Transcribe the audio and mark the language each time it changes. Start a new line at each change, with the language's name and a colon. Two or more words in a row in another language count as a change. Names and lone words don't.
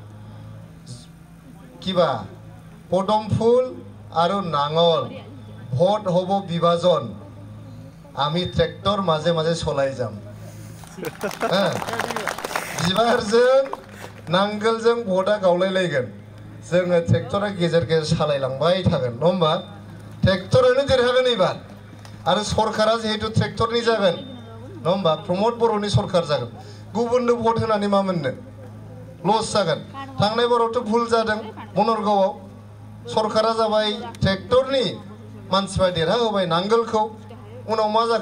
Assamese: কিবা পদম ফুল আৰু নাঙল ভোট হ'ব বিভাজন আমি ট্ৰেক্টৰ মাজে মাজে চলাই যাম
Bodo: बिबारजों नांगोलजों भटा गावलायलायगोन जोङो ट्रेक्टरा गेजेर गेजेर सालायलांबाय थागोन नङा होमबा ट्रेक्टरानो देरहागोन एबार आरो सरकारा जिहेतु ट्रेक्टरनि जागोन नङा होमबा प्रमोद बर'नि सरकार जागोन गुबुननो भट होनानै मा मोननो लस जागोन थांनाय बारावथ' भुल जादों बनरगांवआव सरकारा जाबाय ट्रेक्टरनि मानसिफ्रा देरहाहोबाय नांगोलखौ उनाव मा जाखो